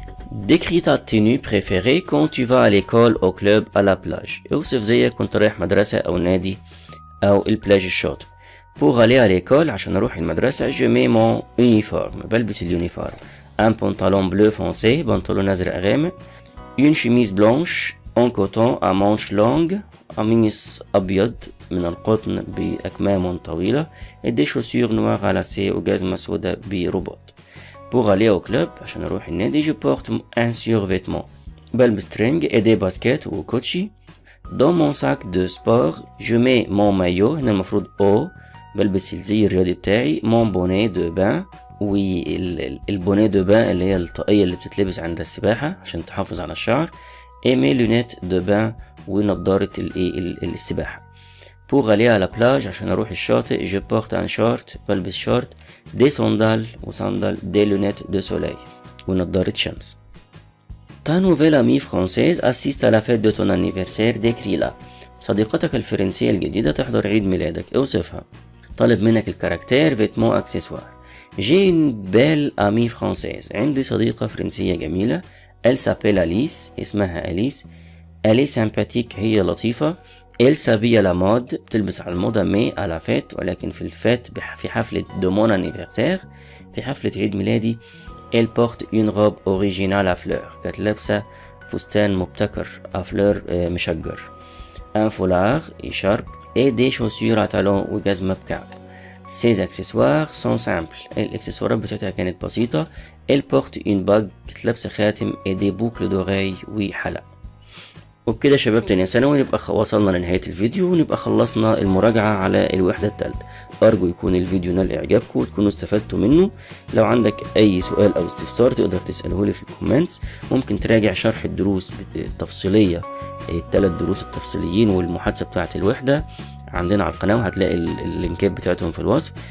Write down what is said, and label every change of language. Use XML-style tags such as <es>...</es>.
<fr>décris ta tenue préférée quand tu vas à l'école, au club, à la plage.</fr> <ar>اوصف زيك كنت رايح مدرسة أو نادي أو البلاج الشاطئ.</ar> <fr>pour aller à l'école</fr> <ar>عشان أروح المدرسة.</ar> <fr>je mets mon uniforme.</fr> <ar>بلبس اليونيفورم.</ar> <fr>un pantalon bleu foncé.</fr> <ar>بنطلون أزرق غامق.</ar> <fr>une chemise blanche en coton à manches longues.</fr> <ar>قميص أبيض من القطن بأكمام طويلة.</ar> <fr>et des chaussures noires à lacets</fr> <ar>وجزمة سوداء برباط.</ar> <fr>pour aller au club</fr> <ar>عشان اروح النادي.</ar> <fr>je porte un survêtement.</fr> <ar>بلبس ترنج</ar> <fr>et des baskets وكوتشي. dans mon sac de sport je mets mon maillot.</fr> <ar>هنا المفروض او. بلبس الزي الرياضي بتاعي.</ar> <fr>mon bonnet de bain.</fr> <ar>والبونيه دو بان اللي هي الطاقية اللي بتتلبس عند السباحة عشان تحافظ على الشعر.</ar> <fr>et mes lunettes de bain</fr> <ar>ونضارة السباحة.</ar> <fr>pour aller à la plage</fr> <ar>عشان اروح الشاطئ.</ar> <fr>je porte un short.</fr> <ar>بلبس شورت.</ar> <fr>des sandales وصندل. des lunettes de soleil</fr> <ar>ونضارة شمس.</ar> <fr>Ta nouvelle amie française assiste à la fête de ton anniversaire, décris-la.</fr> <ar>صديقتك الفرنسية الجديدة تحضر عيد ميلادك، اوصفها. طالب منك الكاركتير فيتمون اكسسوار.</ar> <fr>J'ai une belle amie française.</fr> <ar>عندي صديقة فرنسية جميلة.</ar> <fr>Elle s'appelle Alice.</fr> <ar>اسمها أليس.</ar> <fr>Elle est sympathique.</fr> <ar>هي لطيفة.</ar> <fr>Elle s'habille à la mode.</fr> <ar>بتلبس على الموضة</ar> <fr>mais à la fête.</fr> <ar>ولكن في الفات في حفلة</ar> <fr>de mon anniversaire.</fr> <ar>في حفلة عيد ميلادي.</ar> <fr>Elle porte une robe originale à fleurs.</fr> <ar>كانت لابسة فستان مبتكر</ar> <fr>à fleurs</fr> <ar>مشجر.</ar> <fr>Un foulard écharpe et des chaussures à talons</fr> <ar>وجزمة بكعب.</ar> <fr>Ses accessoires sont simples.</fr> <ar>الاكسسوارات بتاعتها كانت بسيطة.</ar> <fr>Elle porte une bague.</fr> <ar>كانت لابسة خاتم</ar> <fr>et des boucles d'oreilles</fr> <ar>وحلق. وبكده شباب تانية ثانوي نبقى وصلنا لنهاية الفيديو ونبقى خلصنا المراجعة على الوحدة الثالثة. أرجو يكون الفيديو نال إعجابكم وتكونوا استفدتوا منه. لو عندك أي سؤال أو استفسار تقدر تسأله لي في الكومنتس. ممكن تراجع شرح الدروس التفصيلية، الثلاث دروس التفصيليين والمحادثة بتاعة الوحدة عندنا على القناة، وهتلاقي اللينكات بتاعتهم في الوصف.</ar>